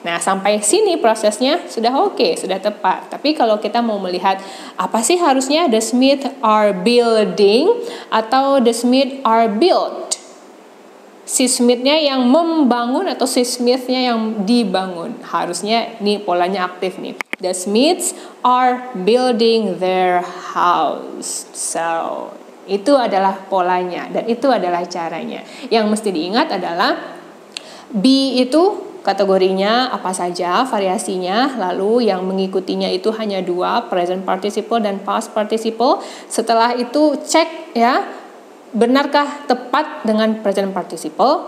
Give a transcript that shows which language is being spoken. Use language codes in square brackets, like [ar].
[id] Nah, sampai sini prosesnya sudah oke, sudah tepat. Tapi kalau kita mau melihat apa sih harusnya [en] the Smith are building atau the Smith are built. [id] Si Smith-nya yang membangun atau si Smith-nya yang dibangun. Harusnya ini polanya aktif nih. [en] The Smiths are building their house. So, [id] itu adalah polanya dan itu adalah caranya. Yang mesti diingat adalah be itu kategorinya apa saja, variasinya, lalu yang mengikutinya itu hanya dua, present participle dan past participle. Setelah itu cek ya, benarkah tepat dengan present participle?